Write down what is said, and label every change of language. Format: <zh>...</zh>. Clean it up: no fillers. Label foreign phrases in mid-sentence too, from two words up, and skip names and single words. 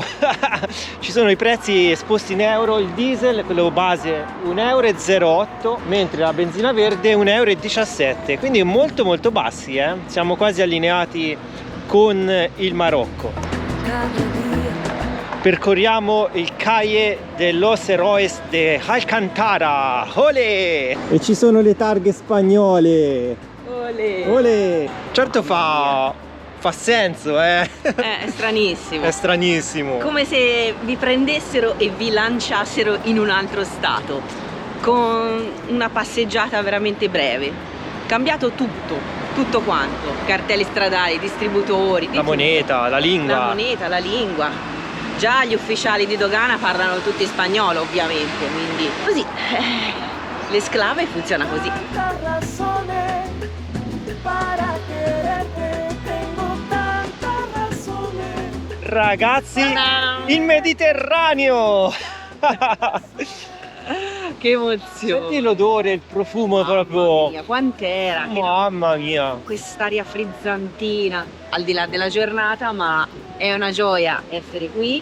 <it>Ci sono i prezzi esposti in euro, il diesel, quello base 1,08 euro, mentre la benzina verde 1,17 euro, quindi molto bassi, siamo quasi allineati con il Marocco. Percorriamo il Calle de los Héroes de Alcantara. Olè! E ci sono le targhe spagnole. Olè! Certo fa senso, È stranissimo. È stranissimo. Come se vi prendessero e vi lanciassero in un altro stato, con una passeggiata veramente breve. Cambiato tutto quanto. Cartelli stradali, distributori, la moneta, la lingua. La lingua. Già gli ufficiali di dogana parlano tutti spagnolo, ovviamente, quindi così. Le sclave funziona così.</it> <es>Razones para quererte, tengo tantas</es> <it>Ragazzi, Ta-da! il Mediterraneo! Che emozione! Senti l'odore, il profumo proprio... Mamma mia, quant'era! Che Mamma mia! quest'aria frizzantina, al di là della giornata, ma è una gioia essere qui.</it>